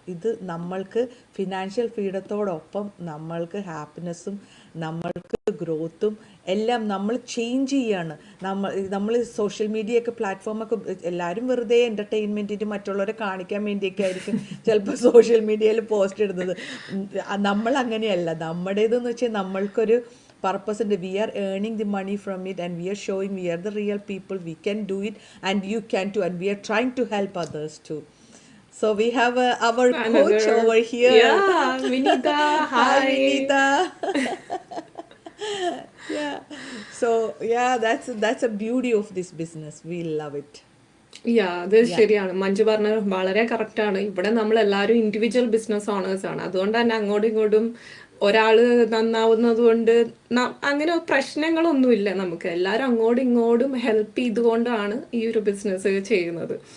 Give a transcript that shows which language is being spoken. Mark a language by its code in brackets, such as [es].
[ml] ഇത് നമ്മൾക്ക് ഫിനാൻഷ്യൽ ഫ്രീഡത്തോടൊപ്പം നമ്മൾക്ക് ഹാപ്പിനെസ്സും നമ്മൾക്ക് ഗ്രോത്തും എല്ലാം നമ്മൾ ചേഞ്ച് ചെയ്യാണ്. നമ്മൾ സോഷ്യൽ മീഡിയയൊക്കെ പ്ലാറ്റ്ഫോമൊക്കെ എല്ലാവരും വെറുതെ എൻ്റർടൈൻമെൻറ്റിന് മറ്റുള്ളവരെ കാണിക്കാൻ വേണ്ടിയൊക്കെ ആയിരിക്കും ചിലപ്പോൾ സോഷ്യൽ മീഡിയയിൽ പോസ്റ്റ് ഇടുന്നത്. നമ്മൾ അങ്ങനെയല്ല. നമ്മുടേതെന്ന് വെച്ചാൽ നമ്മൾക്കൊരു [en] purpose and we are earning the money from it and we are showing we are the real people, we can do it and you can too, and we are trying to help others too. So we have our coach over here. Yeah, Vinita. Hi Hi. Vinita. Yeah, so yeah, that's a beauty of this business, we love it. [ml] അത് ശരിയാണ്, മഞ്ജു പറഞ്ഞത് വളരെ correct ആണ്. ഇവിടെ നമ്മൾ എല്ലാവരും individual business owners ആണ്. അതുകൊണ്ട് തന്നെ അങ്ങോട്ടും ഇങ്ങോട്ടും ഒരാള് നന്നാവുന്നത് കൊണ്ട് അങ്ങനെ പ്രശ്നങ്ങളൊന്നുമില്ല. നമുക്ക് എല്ലാവരും അങ്ങോട്ടും ഇങ്ങോട്ടും ഹെൽപ്പ് ചെയ്തുകൊണ്ടാണ് ഈ ഒരു ബിസിനസ് ചെയ്യുന്നത്.